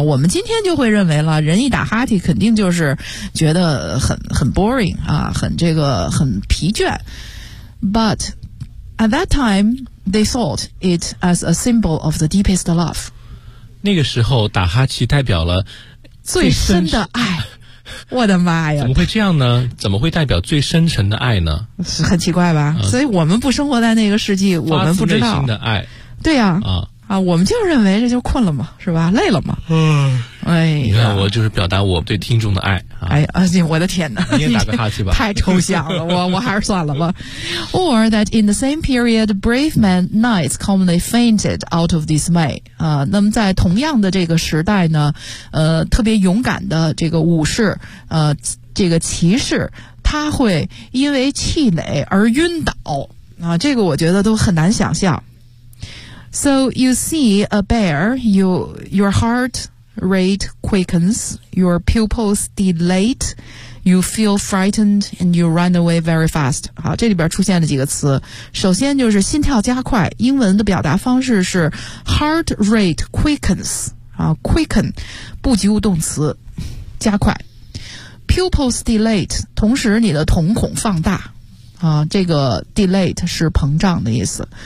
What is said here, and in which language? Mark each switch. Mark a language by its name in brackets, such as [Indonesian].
[Chinese] 我们今天就会认为了，人一打哈欠肯定就是觉得很 boring 啊，很这个很疲倦。 [English] But at that time they thought it as a symbol of the deepest love， [Chinese] 那个时候打哈欠代表了最深的爱。我的妈呀，怎么会这样呢？怎么会代表最深沉的爱呢？是很奇怪吧，所以我们不生活在那个世纪，我们不知道发自内心的爱。对呀，啊我们就认为这就困了嘛，是吧，累了嘛。嗯，哎呀，你看我就是表达我对听众的爱，啊，哎呀，我的天哪，你也打个哈欠吧。太抽象了，我还是算了吧。 [English] Or that in the same period brave men knights commonly fainted out of dismay， [Chinese] 那么在同样的这个时代呢，特别勇敢的这个武士，这个骑士，他会因为气馁而晕倒啊，这个我觉得都很难想象。 [English] So you see a bear, your heartrate quickens, your pupils dilate, you feel frightened, and you run away very fast. [Chinese] 好，这里边出现了几个词。首先就是心跳加快，英文的表达方式是 [English] heart rate quickens, quicken, [Chinese] 不及物动词，加快。 [English] pupils dilate， [Chinese] 同时你的瞳孔放大啊，这个 dilate 是膨胀的意思。